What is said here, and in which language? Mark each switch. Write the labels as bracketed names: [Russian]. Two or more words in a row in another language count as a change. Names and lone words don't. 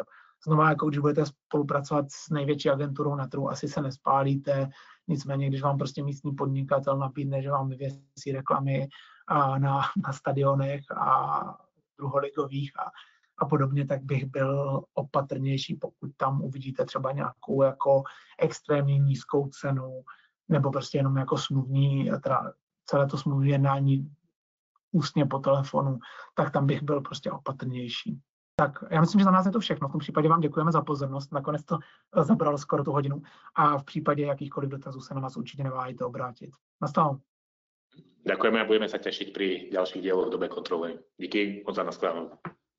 [Czech] Znova, jako když budete spolupracovat s největší agenturou na trhu, asi se nespálíte, nicméně, když vám prostě místní podnikatel nabídne, že vám vyvěsí reklamy na stadionech a druholigových a podobně, tak bych byl opatrnější, pokud tam uvidíte třeba nějakou jako extrémně nízkou cenu, nebo prostě jenom jako smluvní, teda celé to smluvní jednání ústně po telefonu, tak tam bych byl prostě opatrnější. Tak já myslím, že za nás je to všechno. V tom případě vám děkujeme za pozornost. Nakonec to zabralo skoro tu hodinu a v případě jakýchkoliv dotazů se na nás určitě neváhejte obrátit. Nastalo. [Slovak] Ďakujeme a budeme sa tešiť pri ďalších dieloch v dobe kontroly. [Czech] Díky moc za nashledanou.